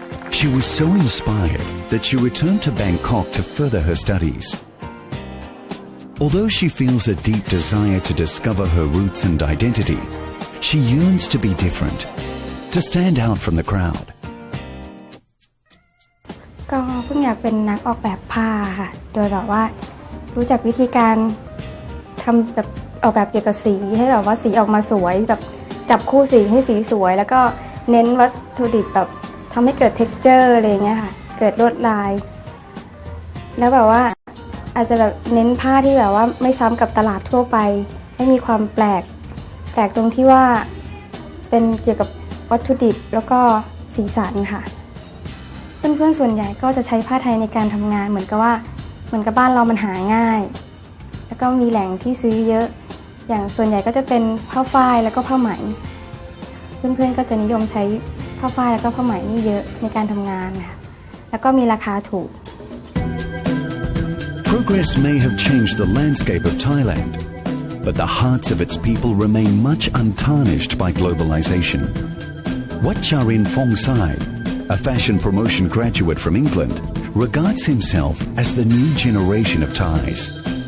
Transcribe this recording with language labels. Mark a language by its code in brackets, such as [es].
[en] She was so inspired that she returned to Bangkok to further her studies. Although she feels a deep desire to discover her roots and identity, she yearns to be different, to stand out from the crowd. [th] ก็เพิ่งอยากเป็นนักออกแบบผ้าค่ะโดยแบบว่ารู้จักวิธีการทำแบบออกแบบเกี่ยวกับสีให้แบบว่าสีออกมาสวยแบบจับคู่สีให้สีสวยแล้วก็เน้นวัตถุดิบแบบทำให้เกิด texture อะไรอย่างเงี้ยค่ะเกิดลวดลายแล้วแบบว่าอาจจะแบบเน้นผ้าที่แบบว่าไม่ซ้ำกับตลาดทั่วไปให้มีความแปลกตรงที่ว่าเป็นเกี่ยวกับวัตถุดิบแล้วก็สีสันค่ะ เพื่อนๆส่วนใหญ่ก็จะใช้ผ้าไทยในการทำงานเหมือนกับบ้านเรามันหาง่ายแล้วก็มีแหล่งที่ซื้อเยอะอย่างส่วนใหญ่ก็จะเป็นผ้าฝ้ายแล้วก็ผ้าไหมเพื่อนๆก็จะนิยมใช้ผ้าฝ้ายแล้วก็ผ้าไหมนี่เยอะในการทำงานค่ะแล้วก็มีราคาถูก [en] Progress may have changed the landscape of Thailand, but the hearts of its people remain much untarnished by globalization. Wat Charin Fongsai, a fashion promotion graduate from England, regards himself as the new generation of Thais.